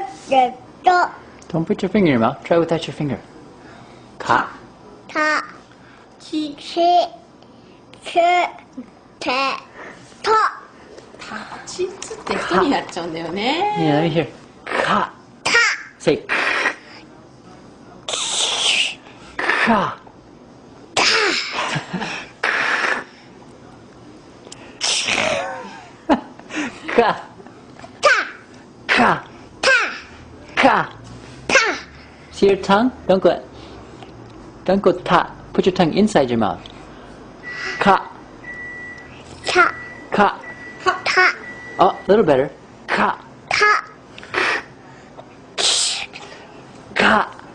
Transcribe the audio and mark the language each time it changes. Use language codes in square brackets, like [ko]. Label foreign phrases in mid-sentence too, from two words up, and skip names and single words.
[en] Don't put your finger in your mouth. Try without your finger. Ka. [ja] Chi. Chi って人になっちゃうんだよね。 [en] Yeah, let me hear. Ka. Say ka. Ka. Ka. Ka. See your tongue? Don't go ta. Put your tongue inside your mouth. Ka. Ka. Oh, a little better. Ka. Ka.